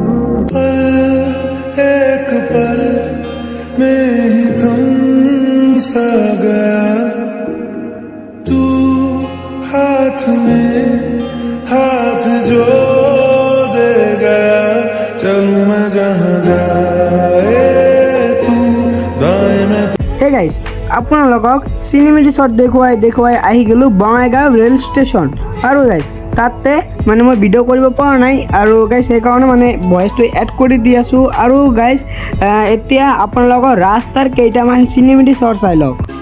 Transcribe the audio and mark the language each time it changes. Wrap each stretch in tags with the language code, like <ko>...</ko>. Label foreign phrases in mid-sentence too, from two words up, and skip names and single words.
<hi>एक पल में ही थम सा गया तू हाथ में हाथ जो दे गया चल मैं जहाँ जाए तू दाएं में</hi> <en>hey guys</en> <as>আপোনালোকক</as> <en>cinematic shot</en> <as>দেখুৱাই আহি গ'লোঁ বঙাইগাঁও</as> <en>rail station</en> <as>আৰু গাইজ তাতে মানে মই ভিডিঅ' কৰিব পৰা নাই আৰু গাইজ সেইকাৰণে মানে ভইচটো এড কৰি দি আছোঁ আৰু গাইজ এতিয়া আপোনালোকৰ ৰাস্তাৰ কেইটামান</as> <en>cinematic shot</en> <as>চাই লওক</as>